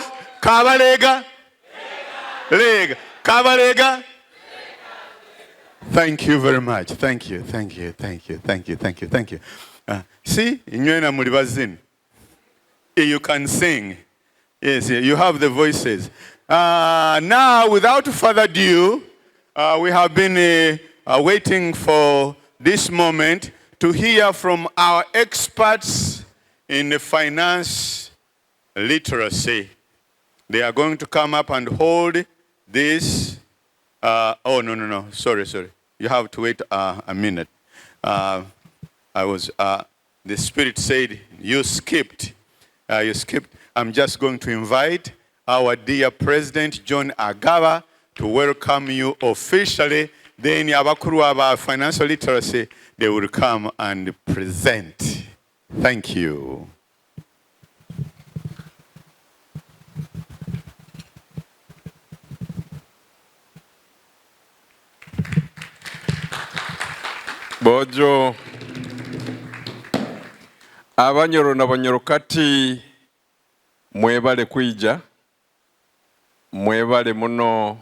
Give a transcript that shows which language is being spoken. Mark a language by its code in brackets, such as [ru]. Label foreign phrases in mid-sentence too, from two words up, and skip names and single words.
[nyo] Kabaleega, lega. Kabaleega. [en] Thank you very much. Thank you. See, [nyo] inywena muri bazini. [en] You can sing. Yes, you have the voices. Now, without further ado, we have been waiting for this moment to hear from our experts in the finance literacy. They are going to come up and hold this. Oh, no. Sorry. You have to wait a minute. The Spirit said, you skipped. I'm just going to invite our dear President, John Agaba, to welcome you officially. Then [nyo] abakuru aba [en] financial literacy, they will come and present. Thank you. [nyo] Bojo abanyoro n'abanyorokati mwebale kwija mwebale muno